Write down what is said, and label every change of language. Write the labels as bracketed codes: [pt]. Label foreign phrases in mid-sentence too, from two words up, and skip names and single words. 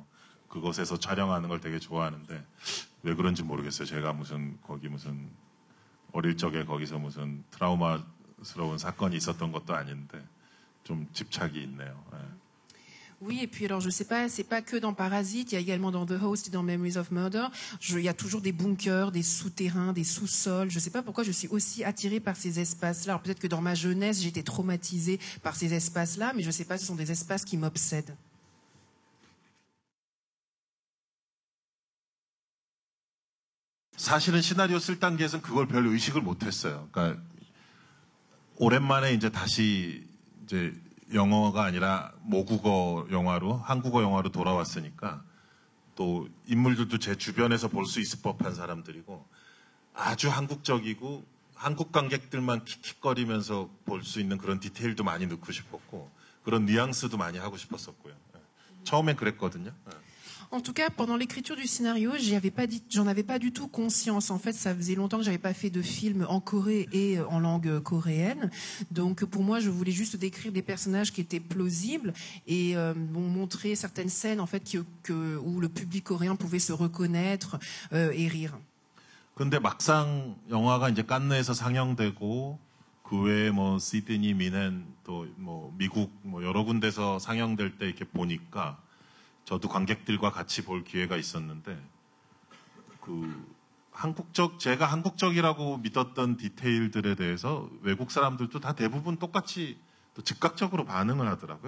[ko] 그곳에서 촬영하는 걸 되게 좋아하는데 왜 그런지 모르겠어요. 제가 무슨 어릴 적에 거기서 무슨 트라우마스러운 사건이 있었던 것도 아닌데 좀 집착이 있네요. 예. [fr] Oui, et puis alors je sais pas, c'est pas que dans Parasite, il y a également dans The Host et dans Memories of Murder, il y a toujours des bunkers, des souterrains, des sous-sols. Je sais pas pourquoi je suis aussi attirée par ces espaces-là. Alors peut-être que dans ma jeunesse, j'étais traumatisée par ces espaces-là, mais je sais pas, ce sont des espaces qui m'obsèdent. [ko] 사실은 시나리오 쓸 단계에서는 그걸 별 의식을 못했어요. 그러니까 오랜만에 이제 다시 이제 영어가 아니라 모국어 영화로 한국어 영화로 돌아왔으니까 또 인물들도 제 주변에서 볼 수 있을 법한 사람들이고 아주 한국적이고 한국 관객들만 킥킥거리면서 볼 수 있는 그런 디테일도 많이 넣고 싶었고 그런 뉘앙스도 많이 하고 싶었었고요. 처음엔 그랬거든요. [fr] En tout cas, pendant l'écriture du scénario, j'en avais pas du tout conscience. En fait, ça faisait longtemps que j'avais pas fait de film en Corée et en langue coréenne. Donc, pour moi, je voulais juste décrire des personnages qui étaient plausibles et montrer certaines scènes, en fait, où le public coréen pouvait se reconnaître et rire. [ko] 근데 막상 영화가 이제 칸느에서 상영되고 그 외에 뭐 시드니, 미넨 또 뭐 미국 뭐 여러 군데서 상영될 때 이렇게 보니까. 저도 관객들과 같이 볼 기회가 있었는데 제가 한국적이라고 믿었던 디테일들에 대해서 외국 사람들도 다 대부분 똑같이 또 즉각적으로 반응을 하더라고요.